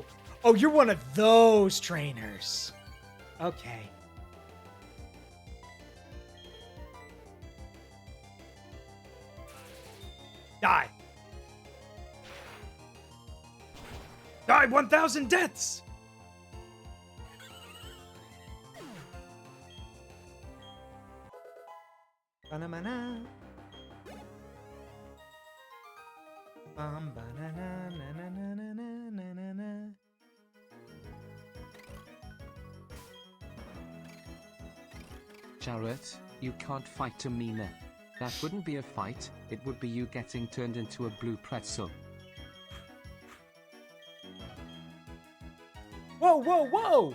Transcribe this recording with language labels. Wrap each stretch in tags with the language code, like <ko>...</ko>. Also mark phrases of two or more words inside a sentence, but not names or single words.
<en>Oh, you're one of those trainers. Okay. Die. Die 1,000 deaths! Ba-na-ma-na. Ba-na-na-na-na-na-na-na-na. Jarrett, you can't fight Amina. That wouldn't be a fight, it would be you getting turned into a blue pretzel. Whoa, whoa, whoa!</en>